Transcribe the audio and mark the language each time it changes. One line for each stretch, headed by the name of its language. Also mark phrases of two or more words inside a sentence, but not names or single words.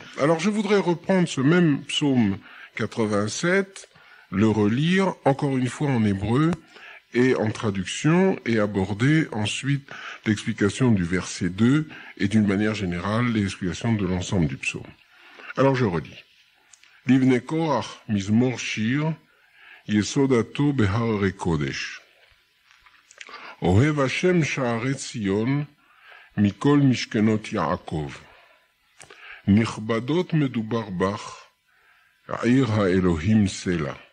French: Alors je voudrais reprendre ce même psaume 87, le relire encore une fois en hébreu et en traduction et aborder ensuite l'explication du verset 2 et d'une manière générale l'explication de l'ensemble du psaume. Alors je relis.
Hebrew: לבני קרח מזמור שיר יסודתו בהר קודש. אוהב השם שערי ציון מכל משכנות יעקב. נכבדות מדובר בך, העיר האלוהים סלע.